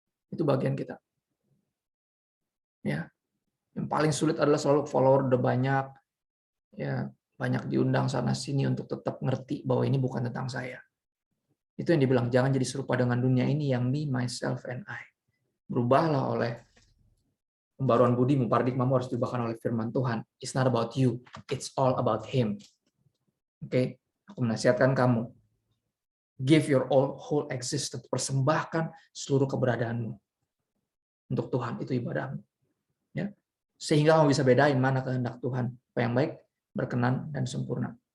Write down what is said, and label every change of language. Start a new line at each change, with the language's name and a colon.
Indonesian: Itu bagian kita. Ya. Yang paling sulit adalah selalu follower udah banyak. Ya, banyak diundang sana sini untuk tetap ngerti bahwa ini bukan tentang saya. Itu yang dibilang, jangan jadi serupa dengan dunia ini yang
English: me, myself, and I.
Indonesian: Berubahlah oleh pembaruan budimu, paradigmamu harus diubahkan oleh firman Tuhan.
English: It's not about you, it's all about him.
Indonesian: Oke, aku menasihatkan kamu.
English: Give your whole existence,
Indonesian: persembahkan seluruh keberadaanmu untuk Tuhan, itu ibadahmu. Ya. Sehingga kamu bisa bedain mana kehendak Tuhan, apa yang baik, berkenan, dan sempurna.